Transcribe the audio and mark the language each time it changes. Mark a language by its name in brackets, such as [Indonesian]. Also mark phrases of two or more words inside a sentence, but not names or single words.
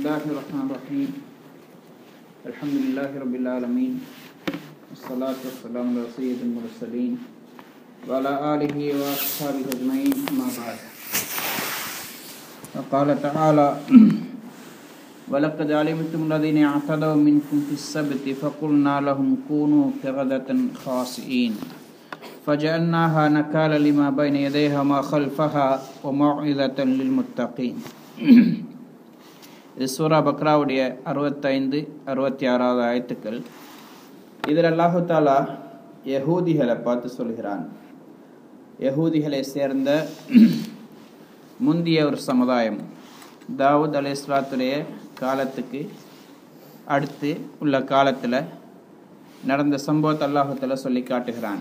[Arabic] الله الرحمن الرحيم الحمد لله رب العالمين والصلاة والسلام على سيد المرسلين وعلى آله وأصحابه أجمعين أما بعد وقال تعالى ولقد علمتم الذين اعتدوا منكم في السبت فقلنا لهم كونوا قردة خاسئين فجعلناها نكالا لما بين يديها وما خلفها وموعظة للمتقين. [Tamil] இது சூரா பக்ராவுடைய 65-66 ஆயத்துக்கள். இதில் [Arabic] الله تعالى [Tamil] யஹூதிகளை பார்த்து சொல்கிறான். யஹூதிகளை சேர்ந்த முந்திய ஒரு சமுதாயம், தாவூத் அலைஹிஸ்ஸலாத்துடைய காலத்துக்கு அடுத்து உள்ள காலத்தில் நடந்த சம்பவத்தை [Arabic] الله تعالى [Tamil] சொல்லி காட்டுகிறான்.